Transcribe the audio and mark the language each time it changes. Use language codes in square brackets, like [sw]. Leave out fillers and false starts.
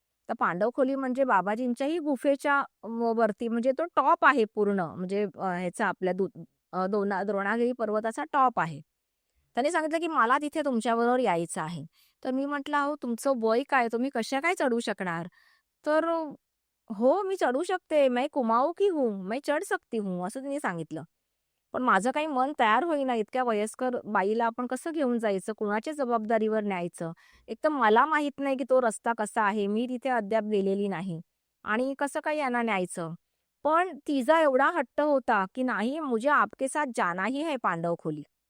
[mr] तर पांडवखोली म्हणजे बाबाजींच्याही गुफेच्या वरती म्हणजे तो टॉप आहे पूर्ण म्हणजे ह्याचा आपल्या द्रोणागिरी पर्वताचा टॉप आहे. त्यांनी सांगितलं, की "मला तिथे तुमच्याबरोबर यायचं आहे." तर मी म्हटलं, "अहो तुमचं वय काय? तुम्ही कशा काय चढू शकणार?" तर "हो, मी चढू शकते. [hi] मैं कुमाऊ की हूँ, मैं चढ सकती हूँ." [mr] असं तिने सांगितलं. पण माझं काही मन तयार होईना. इतक्या वयस्कर बाईला आपण कसं घेऊन जायचं? कुणाच्या जबाबदारीवर न्यायचं? एक तर मला माहित नाही, की तो रस्ता कसा आहे. मी तिथे अद्याप गेलेली नाही आणि कसं काय यांना न्यायचं? पण तिचा एवढा हट्ट होता, की "नाही, [hi] मुझे आपके साथ जाना ही है पांडव खोली."